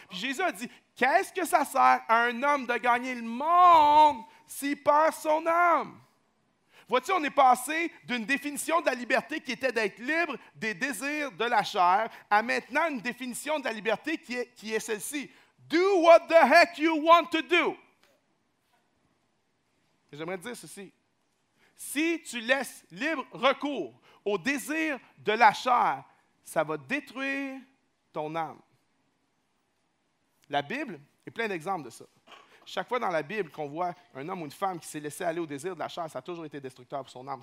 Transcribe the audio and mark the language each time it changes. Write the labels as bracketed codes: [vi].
[fr] Puis Jésus a dit, qu'est-ce que ça sert à un homme de gagner le monde s'il perd son âme? Vois-tu, on est passé d'une définition de la liberté qui était d'être libre des désirs de la chair à maintenant une définition de la liberté qui est celle-ci. [en] Do what the heck you want to do. [fr] J'aimerais te dire ceci. Si tu laisses libre recours au désir de la chair, ça va détruire ton âme. La Bible est pleine d'exemples de ça. Chaque fois dans la Bible qu'on voit un homme ou une femme qui s'est laissé aller au désir de la chair, ça a toujours été destructeur pour son âme.